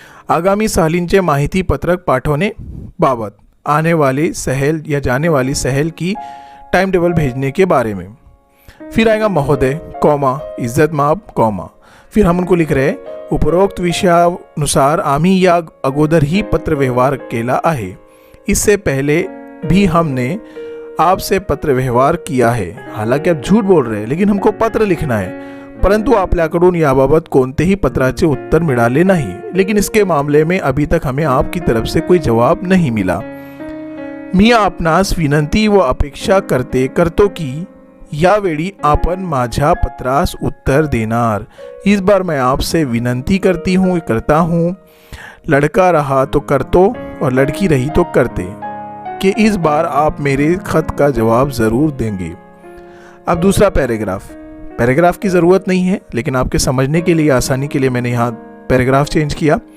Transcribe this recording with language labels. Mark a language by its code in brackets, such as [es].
[mr] आगामी सहलींचे माहिती पत्रक पाठवणे बाबत, [hi] आने वाली सहल या जाने वाली सहल की टाइम टेबल भेजने के बारे में। फिर आएगा महोदय, कॉमा, इज्जत माब, कॉमा। फिर हम उनको लिख रहे हैं [mr] उपरोक्त विषयानुसार आम्ही या अगोदर ही पत्र व्यवहार केला आहे। [hi] इससे पहले भी हमने आपसे पत्र व्यवहार किया है। हालांकि आप झूठ बोल रहे हैं, लेकिन हमको पत्र लिखना है, [mr] परंतु आपल्याकडून याबाबत कोणतेही पत्राचे उत्तर मिळाले नाही। [hi] लेकिन इसके मामले में अभी तक हमें आपकी तरफ से कोई जवाब नहीं मिला। [mr] मी आपणास विनंती व अपेक्षा करतो की यावेळी आपण माझ्या पत्रास उत्तर देणार। [hi] इस बार मैं आपसे विनंती करता हूँ। लड़का रहा तो करतो और लड़की रही तो करते। कि इस बार आप मेरे खत का जवाब ज़रूर देंगे। अब दूसरा पैराग्राफ की ज़रूरत नहीं है, लेकिन आपके समझने के लिए, आसानी के लिए मैंने यहाँ पैराग्राफ चेंज किया।